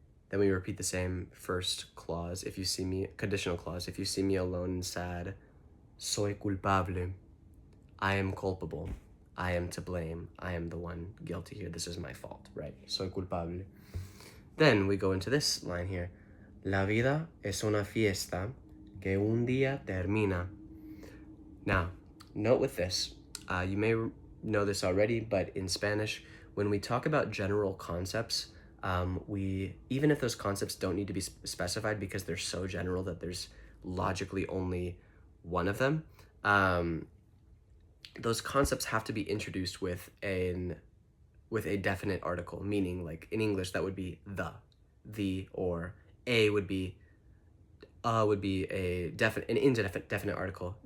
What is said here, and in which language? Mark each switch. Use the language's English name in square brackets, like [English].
[English] Then we repeat the same first clause. If you see me, conditional clause, if you see me alone and sad, [Spanish] soy culpable. [English] I am culpable. I am to blame. I am the one guilty here. This is my fault, right? [Spanish] Soy culpable. [English] Then we go into this line here. [Spanish] La vida es una fiesta que un día termina. [English] Now, note with this, you may know this already, but in Spanish, when we talk about general concepts, even if those concepts don't need to be specified because they're so general that there's logically only one of them, those concepts have to be introduced with a definite article, meaning like in English that would be the, or a would be a definite article.